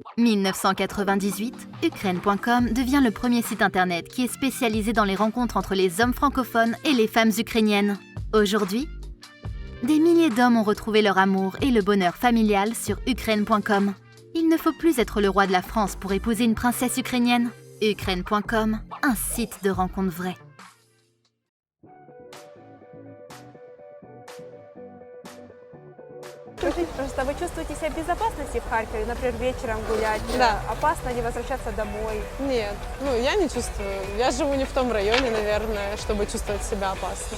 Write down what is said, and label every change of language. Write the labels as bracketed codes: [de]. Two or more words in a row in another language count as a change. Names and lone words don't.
[fr] 1998, Ukraine.com devient le premier site internet qui est spécialisé dans les rencontres entre les hommes francophones et les femmes ukrainiennes. Aujourd'hui, des milliers d'hommes ont retrouvé leur amour et le bonheur familial sur Ukraine.com. Il ne faut plus être le roi de la France pour épouser une princesse ukrainienne. Ukraine.com, un site de rencontres vraies. [ru] Скажите, пожалуйста, вы чувствуете себя в безопасности в Харькове, например, вечером гулять? Да. Опасно ли возвращаться домой? Нет, я не чувствую. Я живу не в том районе, наверное, чтобы чувствовать себя опасно.